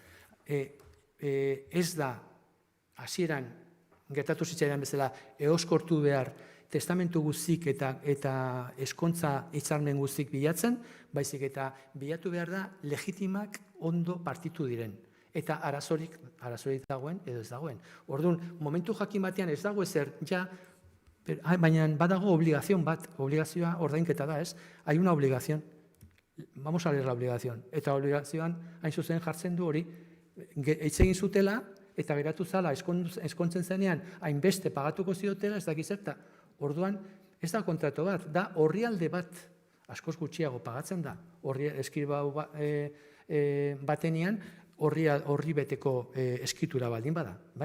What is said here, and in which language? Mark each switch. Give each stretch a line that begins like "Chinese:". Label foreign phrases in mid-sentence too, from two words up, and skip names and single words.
Basque: Ez da, hasieran gertatu zitzaidan bezala, eoskortu behar testamentu guztik eta eskontza hitzarmen guztik bilatzen, baizik eta bilatu behar da legitimak ondo partitu diren. Eta arazorik dagoen edo ez dagoen. Orduan, momentu jakin batean ez dago ezer, baina badago obligazioa ordainketa da, ez?
Spanish: Hay una obligación. Vamos a leer la obligación.
Basque: Eta obligazioan, hain zuzen jartzen du hori, hitz egin zutela, eta geratu zala eskontzen zenean, hainbeste pagatuko ziotela, ez dakizerta. Orduan, ez da kontratu bat, da orrialde bat, askoz gutxiago pagatzen da, eskribau batenean, horri beteko eskitura baldin bada, bai?